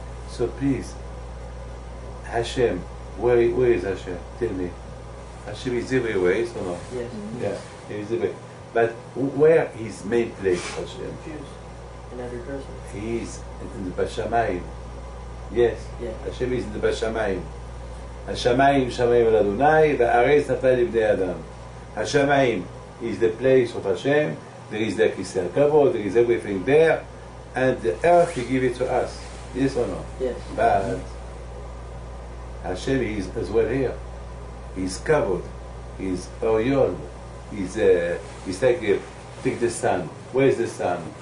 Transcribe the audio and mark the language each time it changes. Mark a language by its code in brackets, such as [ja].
[en] So please, Hashem, where is Hashem? Tell me. Hashem is everywhere, is or not? Yes. Yeah, he is everywhere. But where is main place, Hashem? Another person. He is in the Bashamayim. Yes. Yeah. Hashem is in the Bashamayim. [he] השמיים שמיים אל אדוני והארץ נפלה לבני אדם. [en] השמיים is the place of Hashem. There is the Kisei HaKavod, there is everything there, and the earth He give it to us. Yes or no? Yes. But Hashem is as well here. He's Kavod. He's Orion. He's like take the sun. Where is the sun?